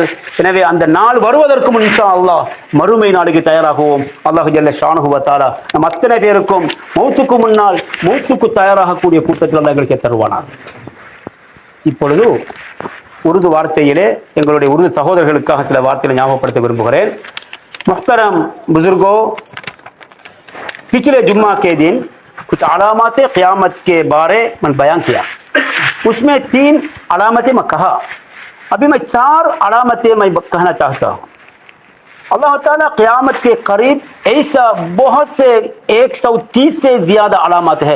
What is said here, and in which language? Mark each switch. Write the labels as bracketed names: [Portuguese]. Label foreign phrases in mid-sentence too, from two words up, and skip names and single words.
[Tamil] எனவே அந்த நாள் வருவதற்கு முன் [Arabic] إن شاء الله [Tamil] மறுமை நாளுக்கு தயாராகுவோம். [Arabic] الله جل شأنه وتعالى [Tamil] நம் அத்தனை பேருக்கும் மௌத்துக்கு முன்னால் மௌத்துக்கு தயாராகக்கூடிய கூட்டத்தில் அல்லாஹ் எங்களுக்கு தருவானார். இப்பொழுது உருது வார்த்தையிலே எங்களுடைய உருது சகோதரர்களுக்காக சில வார்த்தைகளை ஞாபகப்படுத்த விரும்புகிறேன். [Urdu] முஹ்தரம் بزرگوں، پچھلے جمعہ کے دن کچھ علامت قیامت کے بارے میں بیان کیا. اس میں 3 علامتیں میں کہا. ابھی میں 4 علامتیں میں کہنا چاہتا ہوں. اللہ تعالیٰ قیامت کے قریب ایسا بہت سے 130 سے زیادہ علامت ہے.